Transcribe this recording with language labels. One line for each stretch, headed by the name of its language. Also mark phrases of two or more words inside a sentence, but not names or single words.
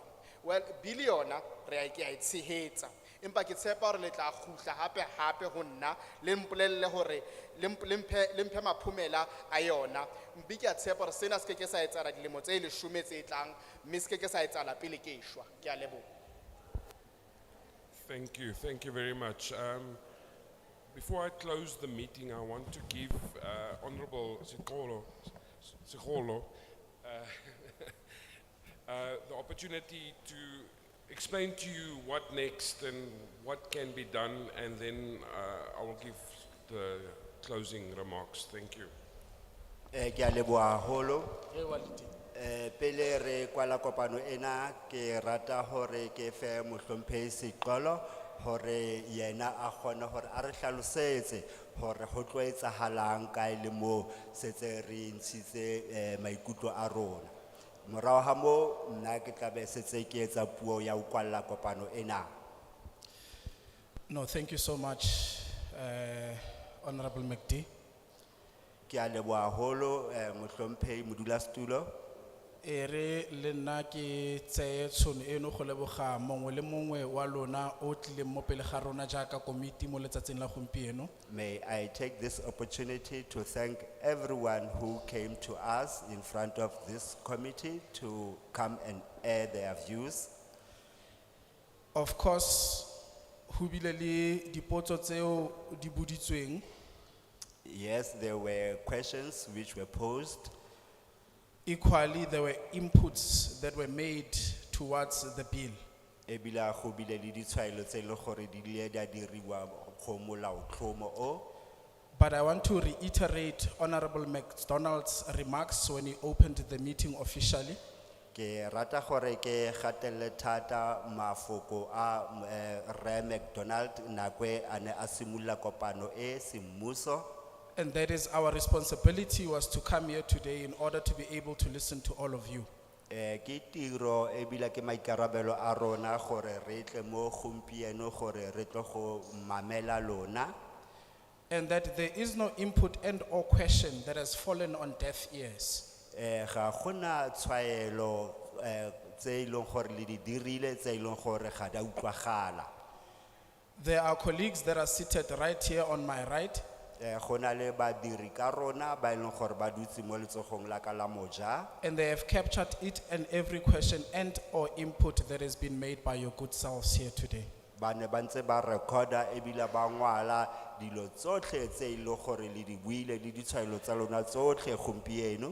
Southern Sotho: Well, bill yona re a ke a e tshehetsa, empa ke tshepa hore le tla kgutla hape ho nna le mpolelle hore le mphe maphomela a yona, mme ke a tshepa hore sena se ke sa etsahala dilemo tse 10 tse tlang, mme se ke sa etsahala pele ke shwa. Ke a leboha.
English: Thank you very much. Before I close the meeting, I want to give Honorable Sikolo the opportunity to explain to you what next and what can be done, and then I will give the closing remarks. Thank you.
Southern Sotho: Ke a leboha haholo. Pele re kwala kopano ena ke rata hore ke fe mohlomphehi seqolo hore yena a kgone hore a re hlalosetse hore ho tlo etsahalang kae le moo setse re ntshitse maikutlo a rona. Morao ha moo nna ke tla be setse ke etsa puo ya ho kwala kopano ena.
English: No, thank you so much, Honorable McD.
Southern Sotho: Ke a leboha haholo mohlomphehi modulasetulo.
Tswana: Ere le nna ke tseye tšhono eno go leboga mongwe le mongwe wa lona o tlileng mo pele ga rona jaaka komiti mo letsatsing la gompieno.
English: May I take this opportunity to thank everyone who came to us in front of this committee to come and air their views. Of course,
Southern Sotho: ho bile le dipotso tseo di boditsweng.
English: Yes, there were questions which were posed. Equally, there were inputs that were made towards the bill.
Tswana: Ebila go bile le ditshwaelo tse le gore di ile di a diriwa go molaotlhomo o.
English: But I want to reiterate Honorable McDonald's remarks when he opened the meeting officially.
Tswana: Ke rata gore ke gatelle thata mafoko a Re McDonald nakwe ane a simolla kopano e semmuso.
English: And that is our responsibility, was to come here today in order to be able to listen to all of you.
Tswana: Ke tiro ebile ke maikarabelo a rona gore re tle mo gompieno gore re tlo go mamela lona.
English: And that there is no input and or question that has fallen on deaf ears.
Tswana: Ga gona tshwaelo tse ileng gore le di dirile tse ileng gore ga da utlwagala.
English: There are colleagues that are seated right here on my right.
Tswana: Gona le badiri ka rona ba ileng gore ba dutse mo letsogong la ka la moja.
English: And they have captured it and every question and or input that has been made by your good selves here today.
Tswana: Ba ne ba ntse ba recorda ebile ba ngwala dilo tsotlhe tse ileng gore le di buile le ditshwaelo tsa lona tsotlhe gompieno.